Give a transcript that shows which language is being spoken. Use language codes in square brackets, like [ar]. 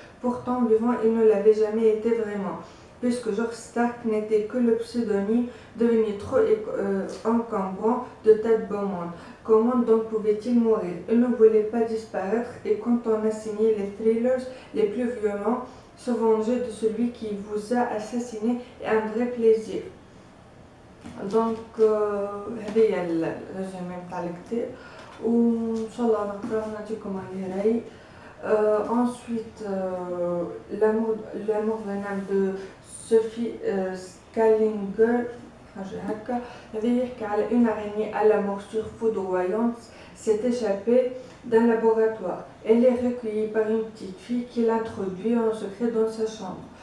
[fr] Pourtant, vivant, il ne l'avait jamais été vraiment, puisque George Stark n'était que le pseudonyme devenu trop encombrant de Ted Beaumont. Comment donc pouvait-il mourir? Il ne voulait pas disparaître et quand on a signé les thrillers les plus violents, se venger de celui qui vous a assassiné est un vrai plaisir. [ar] Donc, هذه الريزومي نتاع الكتاب وإن شاء الله نقراه ونعطيكم عليه رأي. [fr] Ensuite, l'amour vénal de Sophie Scalinger [ar] حاجة هكا هذا يحكي على [fr] une araignée à la morsure foudroyante s'est échappée d'un laboratoire. Elle est recueillie par une petite fille qui l'introduit en secret dans sa chambre.